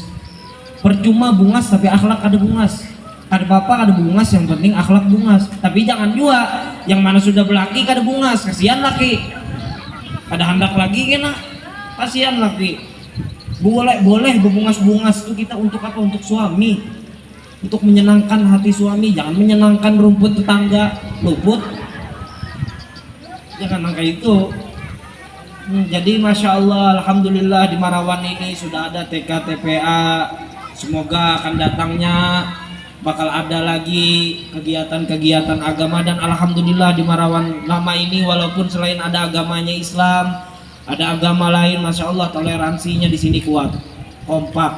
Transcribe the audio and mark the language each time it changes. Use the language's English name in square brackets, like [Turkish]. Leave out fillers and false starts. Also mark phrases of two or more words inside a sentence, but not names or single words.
[Banjar] Percuma bungas tapi akhlak kada bungas, kada apa kada bungas, yang penting akhlak bungas. Tapi jangan juga yang mana sudah berlaki kada bungas, kasihan laki, kada hendak lagi kena, kasihan laki. [Indonesian] Boleh berbungas-bungas itu kita untuk apa? Untuk suami, untuk menyenangkan hati suami, jangan menyenangkan rumput tetangga luput, jangan kayak itu. Jadi [Arabic] ما شاء الله, [Indonesian] alhamdulillah di Marawan ini sudah ada TK TPA. Semoga akan datangnya bakal ada lagi kegiatan-kegiatan agama, dan alhamdulillah di Marawan lama ini walaupun selain ada agamanya Islam, ada agama lain, [Arabic] ما شاء الله [Indonesian] toleransinya di sini kuat, kompak.